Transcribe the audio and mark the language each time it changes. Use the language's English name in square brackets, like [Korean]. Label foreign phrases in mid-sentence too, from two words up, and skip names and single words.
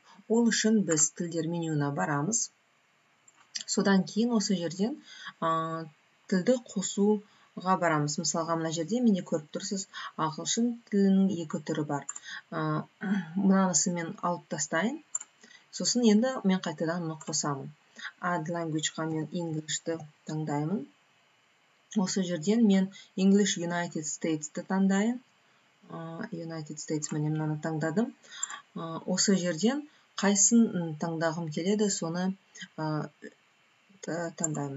[Kazakh] Ол үшін біз тілдер менюына барамыз. Содан кейін осы жерден тілді қосуға барамыз. Мысалға, мына жерде менде көріп тұрсыз, ағылшын тілінің 2 түрі бар. Мынанысын мен алып тастайын. Сосын енді мен қайтадан мұны қосамын. [English] Add language- [Kazakh] ға мен English-ті таңдаймын. Осы жерден мен [English] English United States- [Kazakh] ті таңдайын. United States, міне мынаны таңдадым. Осы жерден қайсын таңдағым келеді, соны таңдаймын.